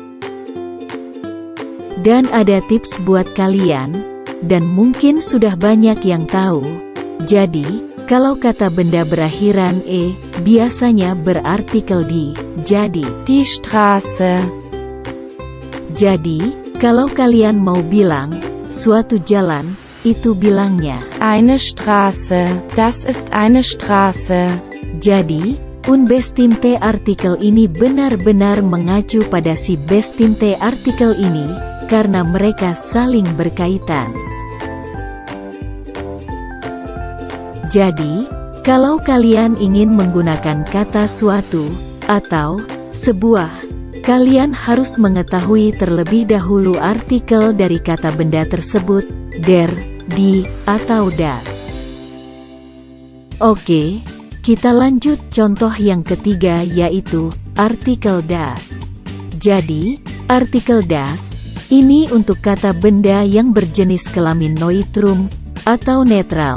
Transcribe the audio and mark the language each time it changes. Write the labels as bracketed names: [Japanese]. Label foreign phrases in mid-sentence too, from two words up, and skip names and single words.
[Indonesian] Dan ada tips buat kalian, dan mungkin sudah banyak yang tahu. Jadi, kalau kata benda berakhiran e, biasanya berartikel di. Jadi, [German] die Straße. [Indonesian] Jadi, kalau kalian mau bilang suatu jalan, itu bilangnya [German] eine Straße. Das ist eine Straße. [Indonesian] Jadi, [German] unbestimmte artikel [Indonesian] ini benar-benar mengacu pada si [German] bestimmte artikel [Indonesian] ini, karena mereka saling berkaitan. Jadi, kalau kalian ingin menggunakan kata suatu atau sebuah, kalian harus mengetahui terlebih dahulu artikel dari kata benda tersebut, [German] der, die, [Indonesian] atau das. Oke, kita lanjut contoh yang ketiga yaitu artikel das. Jadi, artikel das ini untuk kata benda yang berjenis kelamin neutrum atau netral.